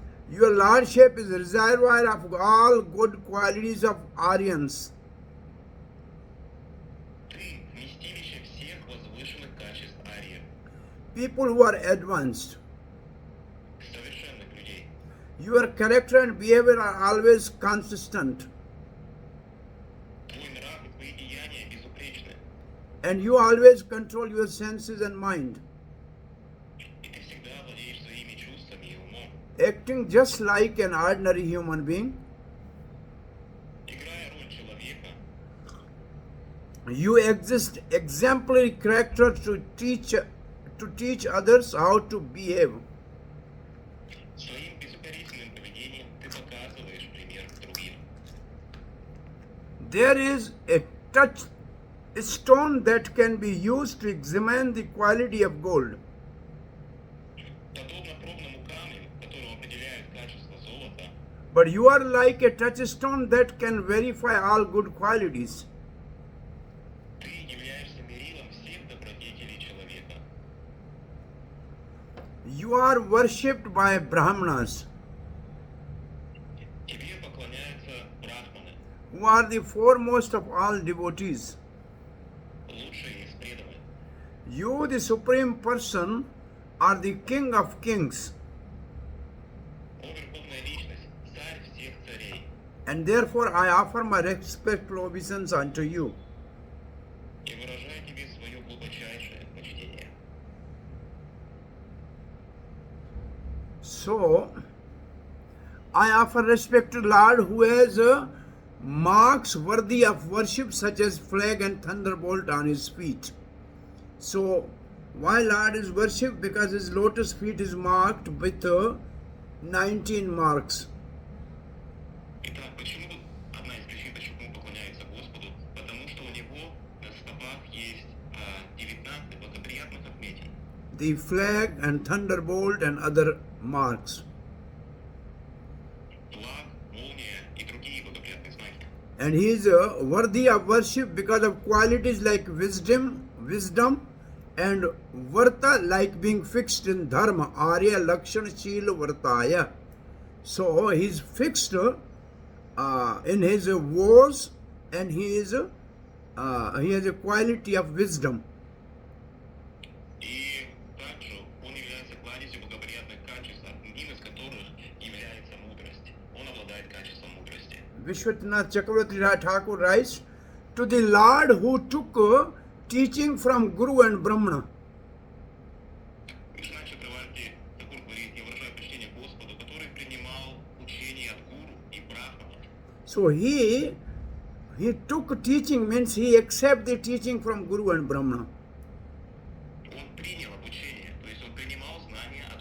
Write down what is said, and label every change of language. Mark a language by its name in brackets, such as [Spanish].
[English] Your Lordship is a reservoir of all good qualities of Aryans. [Russian] Ты — вместилище всех возвышенных качеств ариев, [English] People who are advanced. [Russian] совершенных людей. [English] Your character and behavior are always consistent. [Russian] Твой нрав и твои деяния безупречны, [English] And you always control your senses and mind, [Russian] и ты всегда владеешь своими чувствами и умом, [English] acting just like an ordinary human being. [Russian] играя роль человека. [English] You exist exemplary character to teach others how to behave. [Russian] Своим безукоризненным поведением ты показываешь пример другим. [English] There is a stone that can be used to examine the quality of gold. [Russian] Подобно пробному камню, которым определяют качество золота, [English] But you are like a touchstone that can verify all good qualities. [Russian] ты являешься мерилом всех добродетелей человека. [English] You are worshipped by Brahmanas, [Russian] Тебе поклоняются брахманы, [English] who are the foremost of all devotees. [Russian] лучшие из преданных. [English] You, the Supreme Person, are the King of Kings, [Russian] О верховная личность, царь всех царей, [English] and therefore I offer my respectful obeisance unto you. [Russian] и выражаю тебе свое глубочайшее почтение. [English] So, I offer respect to Lord who has marks worthy of worship such as flag and thunderbolt on his feet. So, why Lord is worshipped? Because his lotus feet is marked with 19 marks. [Russian] Итак, почему одна из причин, почему поклоняются Господу? Потому что у него на стопах есть 19 благоприятных отметин. [English] The flag and thunderbolt and other marks. [Russian] Флаг, молния и другие благоприятные знаки. [English] And he is worthy of worship because of qualities like wisdom, and varta, like being fixed in dharma. [Sanskrit] Arya lakshana shila vartaya. [English] So he is fixed in his vows, and he has a quality of wisdom. [Russian] И также он является кладезью благоприятных качеств, одним из которых является мудрость. Он обладает качеством мудрости. [English] Vishwanath Chakravarti Thakur writes, to the Lord who took teaching from Guru and Brahmana. [Russian] Вишванат Чакраварти Такур говорит: я выражаю почтение Господу, который принимал учение от гуру и брахмана. [English] So he took teaching, means he accepted the teaching from Guru and Brahmana. [Russian] Он принял обучение, то есть он принимал знания